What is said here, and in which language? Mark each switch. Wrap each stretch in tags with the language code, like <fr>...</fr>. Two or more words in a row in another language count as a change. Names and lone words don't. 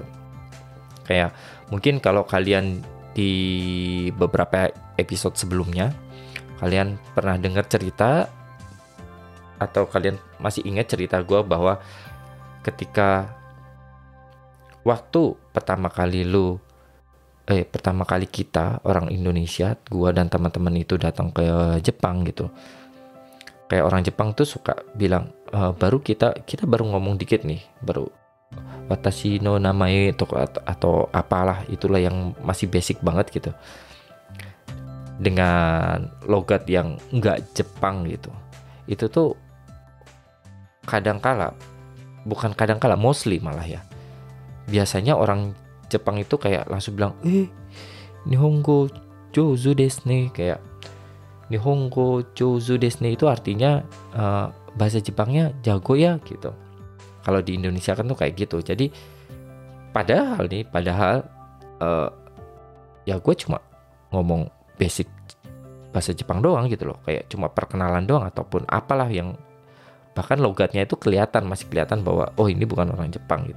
<id>Kayak mungkin kalau kalian di beberapa episode sebelumnya kalian pernah dengar cerita atau kalian masih ingat cerita gue bahwa ketika waktu pertama kali kita orang Indonesia, gue dan teman-teman itu datang ke Jepang gitu, kayak orang Jepang tuh suka bilang baru kita baru ngomong dikit nih, baru</id> <ja>私の名前</ja> <id>atau apalah itulah yang masih basic banget gitu, dengan logat yang enggak Jepang gitu. Itu tuh mostly malah ya, biasanya orang Jepang itu kayak langsung bilang</id> <ja>日本語上手ですね,</ja> <id>kayak</id> <ja>日本語上手ですね</ja> <id>itu artinya bahasa Jepangnya jago ya gitu. Kalau di Indonesia kan tuh kayak gitu. Jadi padahal ya gue cuma ngomong basic bahasa Jepang doang gitu loh, kayak cuma perkenalan doang ataupun apalah yang bahkan logatnya itu masih kelihatan bahwa oh ini bukan orang Jepang gitu.</id>